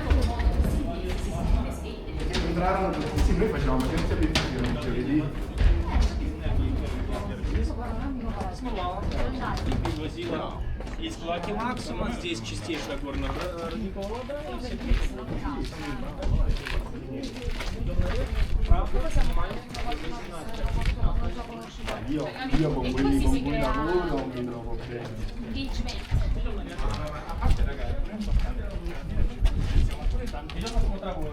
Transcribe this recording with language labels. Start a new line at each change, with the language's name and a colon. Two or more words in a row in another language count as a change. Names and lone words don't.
Italian: Perché entrarono tutti, sì, noi facevamo gente aperitivo il giovedì.
Russian: Есть Лаки Максима, здесь чистейшая горно-родниковая вода и все
Italian: Io con quelli con cui lavoro non mi trovo bene. A parte ragazzi, non è importante. Siamo pure tanti, io sono tra voi.